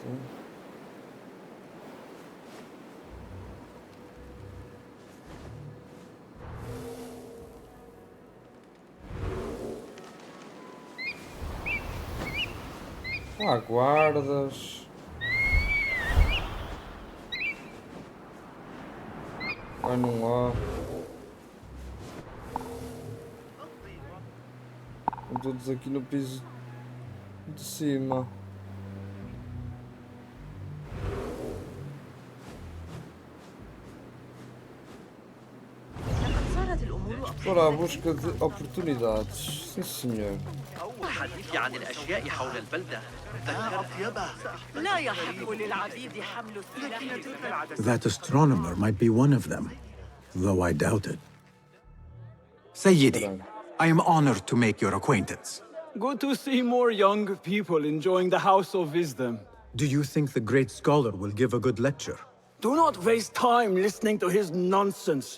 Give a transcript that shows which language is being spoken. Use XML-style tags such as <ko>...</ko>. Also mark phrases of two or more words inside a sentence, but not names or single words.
<pt>Há guardas. Ah, não há. Estão todos aqui no piso de cima.</pt> <ar>لقد صارت الأمور أبسط.</ar> <pt>Para a busca de oportunidades. Sim, senhor.</pt> <ar>حدثي عن الأشياء حول البلدة. لا يحق للعبيد حمل السلاح.</ar> <en>That astronomer might be one of them, though I doubt it. Sayyidi, I am honored to make your acquaintance. Good to see more young people enjoying the House of Wisdom. Do you think the great scholar will give a good lecture? Do not waste time listening to his nonsense.</en>